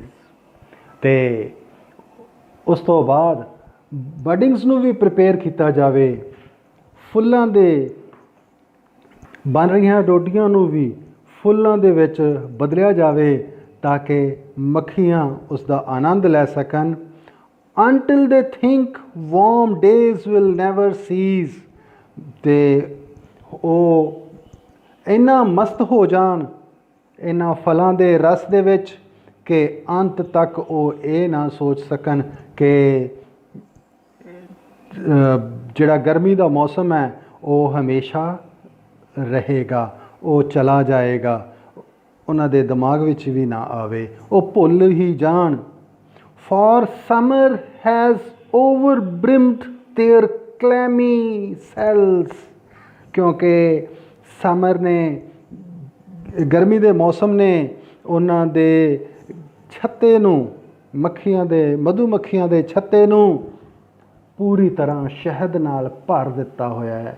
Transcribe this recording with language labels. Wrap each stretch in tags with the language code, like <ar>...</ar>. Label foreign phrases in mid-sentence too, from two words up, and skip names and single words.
<pa>ਅਤੇ ਉਸ ਤੋਂ ਬਾਅਦ ਬਡਿੰਗਸ ਨੂੰ ਵੀ ਪ੍ਰਿਪੇਅਰ ਕੀਤਾ ਜਾਵੇ, ਫੁੱਲਾਂ ਦੇ ਬਣ ਰਹੀਆਂ ਡੋਡੀਆਂ ਨੂੰ ਵੀ ਫੁੱਲਾਂ ਦੇ ਵਿੱਚ ਬਦਲਿਆ ਜਾਵੇ ਤਾਂ ਕਿ ਮੱਖੀਆਂ ਉਸ ਦਾ ਆਨੰਦ ਲੈ ਸਕਣ।</pa> <en>until they think warm days will never cease।</en> <pa>ਅਤੇ ਉਹ ਇੰਨਾ ਮਸਤ ਹੋ ਜਾਣ ਇਹਨਾਂ ਫਲਾਂ ਦੇ ਰਸ ਦੇ ਵਿੱਚ ਕਿ ਅੰਤ ਤੱਕ ਉਹ ਇਹ ਨਾ ਸੋਚ ਸਕਣ ਕਿ ਜਿਹੜਾ ਗਰਮੀ ਦਾ ਮੌਸਮ ਹੈ ਉਹ ਹਮੇਸ਼ਾ ਰਹੇਗਾ, ਉਹ ਚਲਾ ਜਾਏਗਾ, ਉਹਨਾਂ ਦੇ ਦਿਮਾਗ ਵਿੱਚ ਵੀ ਨਾ ਆਵੇ, ਉਹ ਭੁੱਲ ਹੀ ਜਾਣ।</pa> <en>For summer has overbrimmed their clammy cells।</en> <pa>ਕਿਉਂਕਿ ਸਮਰ ਨੇ, ਗਰਮੀ ਦੇ ਮੌਸਮ ਨੇ ਉਹਨਾਂ ਦੇ ਛੱਤੇ ਨੂੰ, ਮੱਖੀਆਂ ਦੇ, ਮਧੂ ਮੱਖੀਆਂ ਦੇ ਛੱਤੇ ਨੂੰ ਪੂਰੀ ਤਰ੍ਹਾਂ ਸ਼ਹਿਦ ਨਾਲ ਭਰ ਦਿੱਤਾ ਹੋਇਆ ਹੈ।</pa>